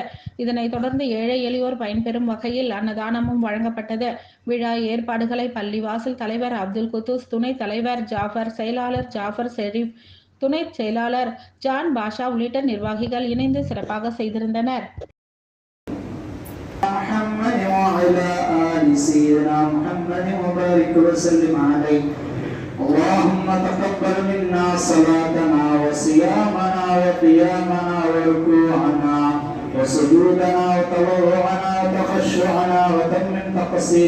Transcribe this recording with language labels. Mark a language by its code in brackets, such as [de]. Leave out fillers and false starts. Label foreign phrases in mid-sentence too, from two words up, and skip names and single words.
[ta] இதனைத் தொடர்ந்து ஏழை எளியோர் பயன்பெறும் வகையில் அன்னதானமும் வழங்கப்பட்டது. விழா ஏற்பாடுகளை பள்ளி வாசல் தலைவர் அப்துல் குத்தூஸ், துணைத் தலைவர் ஜாஃபர், செயலாளர் ஜாஃபர் ஷெரீப், துணை செயலாளர் ஜான் பாஷா உள்ளிட்ட நிர்வாகிகள் இணைந்து சிறப்பாக செய்திருந்தனர். [ar] اللهم تقبل منا صلاتنا وصيامنا وقيامنا وركوعنا وسجودنا وتضرعنا وتخشعنا وتمم تقصير